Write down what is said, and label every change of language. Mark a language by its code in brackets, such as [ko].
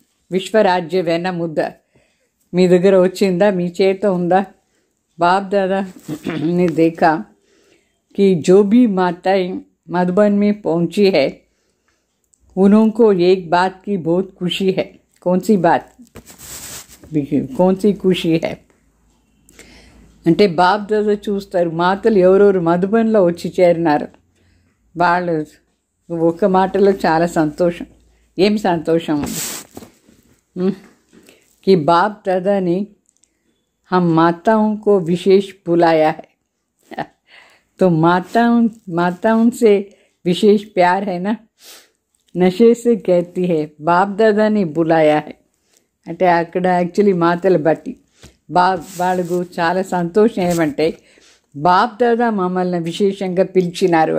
[te] విశ్వరాజ్య వెన్న ముద్ద మీ దగ్గర వచ్చిందా, మీ చేత ఉందా? [hi] बाप दादा ने देखा कि जो भी माताएं मधुबन में पहुंची है उनको एक बात की बहुत खुशी है. कौन सी बात, कौन सी खुशी है [te] అంటే బాప్ దాదా చూస్తారు మాతలు ఎవరెవరు మధుబన్లో వచ్చి చేరినారు. వాళ్ళు ఒక మాటలో చాలా సంతోషం. ఏం సంతోషం ఉంది [hi] कि बाप दादा ने हम माताओं को विशेष बुलाया है. तो माताओं से विशेष प्यार है ना, नशे से कहती है बाप दादा ने बुलाया है. [te] అంటే అక్కడ యాక్చువల్లీ మాతలు బట్టి వాళ్ళకు చాలా సంతోషం ఏమంటే బాప్ దాదా మమ్మల్ని విశేషంగా పిలిచినారు.